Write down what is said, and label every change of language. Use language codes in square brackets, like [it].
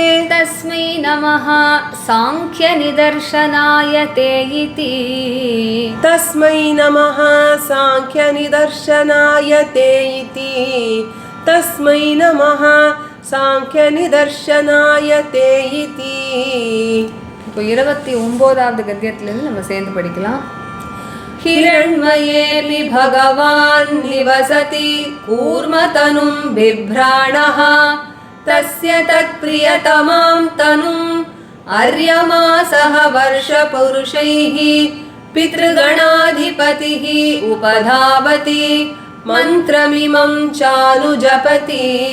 [sa] तस्मै नमः साङ्ख्यनिदर्शनाय ते इति तस्मै नमः साङ्ख्यनिदर्शनाय ते इति तस्मै नमः साङ्ख्यनिदर्शनाय ते इति [ta] இப்போ 29வது கத்தியத்திலிருந்து நம்ம சேர்ந்து படிக்கலாம். [sa] हिरण्मयेऽपि भगवान् निवसति कूर्मतनुं बिभ्राणः तस्य तत्प्रियतमां तनुम् अर्यमासः वर्षपुरुषैः पितृगणाधिपतिः उपधावति मन्त्रमिमं चानुजपति